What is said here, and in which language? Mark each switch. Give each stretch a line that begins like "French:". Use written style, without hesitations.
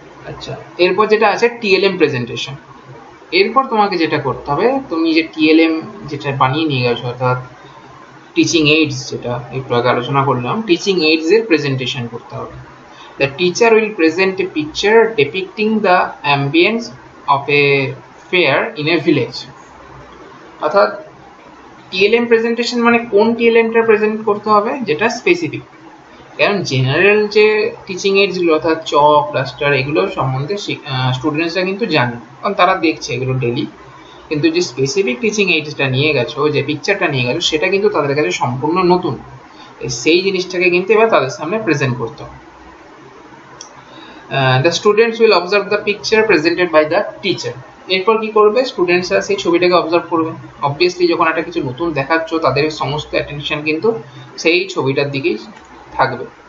Bangla: আচ্ছা, এরপর যেটা আছে টিএলএম প্রেজেন্টেশন। এরপর তোমাকে যেটা করতে হবে, তুমি যে টিএলএম যেটা বানিয়ে নিয়ে গেছো, অর্থাৎ টিচিং এইডস, যেটা একটু আগে আলোচনা করলাম, টিচিং এইডস এর প্রেজেন্টেশন করতে হবে।
English: The teacher will present a picture depicting the ambience of a fair in a village.
Bangla: অর্থাৎ টিএলএম প্রেজেন্টেশন মানে কোন টিএলএমটা প্রেজেন্ট করতে হবে, যেটা স্পেসিফিক। কারণ জেনারেল যে টিচিং এইডস গুলো অর্থাৎ চক ডাস্টার এগুলো সম্বন্ধে স্টুডেন্টসরা কিন্তু জানে, কারণ তারা দেখছে এগুলো ডেলি। কিন্তু যে স্পেসিফিক টিচিং এইডসটা নিয়ে গেছো, যে পিকচারটা নিয়ে গেছো, সেটা কিন্তু তাদের কাছে সম্পূর্ণ নতুন। সেই জিনিসটাকে কিন্তু এবার তাদের সামনে প্রেজেন্ট করতে হবে।
English: The students will observe the picture presented by the teacher.
Bangla: এরপর কি করবে, স্টুডেন্টসরা সেই ছবিটাকে অবজার্ভ করবে। অবভিয়াসলি যখন একটা কিছু নতুন দেখাচ্ছ তাদের সমস্ত অ্যাটেনশন কিন্তু সেই ছবিটার দিকেই থাকবে।